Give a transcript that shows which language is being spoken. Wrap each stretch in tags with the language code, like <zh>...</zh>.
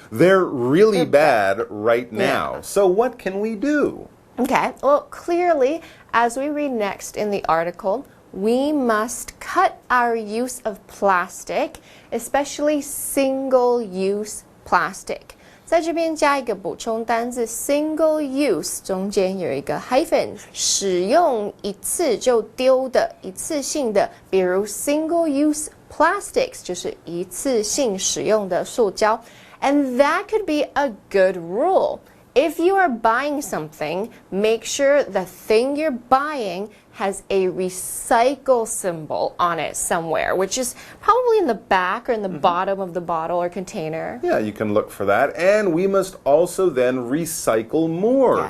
<en>They're really bad right now. Yeah. So what can we do? Okay, well, clearly, as we read next in the article, we must cut our use of plastic, especially single-use plastic.</en> <zh>在这边加一个补充单字 single use 中间有一个 hyphen 使用一次就丢的一次性的比如 single use plastics 就是一次性使用的塑胶</zh> <en>and that could be a good rule. If you are buying something, make sure the thing you're buying has a recycle symbol on it somewhere, which is probably in the back or in the bottom of the bottle or container. Yeah, you can look for that. And we must also then recycle more.</en>